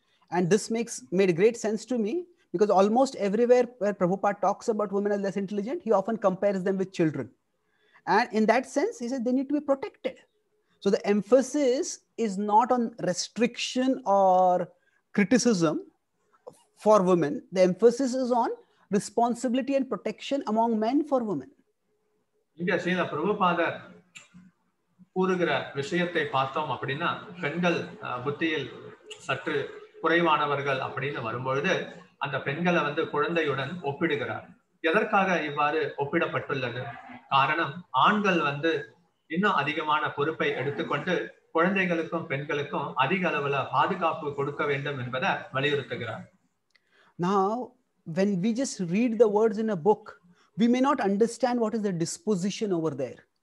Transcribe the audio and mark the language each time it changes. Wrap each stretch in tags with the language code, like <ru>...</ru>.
<en>And this made great sense to me, because almost everywhere where Prabhupada talks about women as less intelligent, he often compares them with children. And in that sense, he said they need to be protected. So the emphasis is not on restriction or criticism for women. The emphasis is on responsibility and protection among men for women.</en> <ta>இங்க ஸ்ரீல பிரபுபாதர் கூறுகிற விஷயத்தை பார்த்தோம் அப்படின்னா, பெண்கள் புத்தியில் சற்று குறைவானவர்கள் அப்படின்னு வரும்பொழுது அந்த பெண்களை வந்து குழந்தையுடன் ஒப்பிடுகிறார். எதற்காக இவ்வாறு ஒப்பிடப்பட்டுள்ளது? காரணம், ஆண்கள் வந்து இன்னும் அதிகமான பொறுப்பை எடுத்துக்கொண்டு குழந்தைகளுக்கும் பெண்களுக்கும் அதிக அளவுல பாதுகாப்பு கொடுக்க வேண்டும் என்பதை வலியுறுத்துகிறார்.</ta> <en>Now, when we just read the words in a book, we may not understand what is the disposition over there.</en>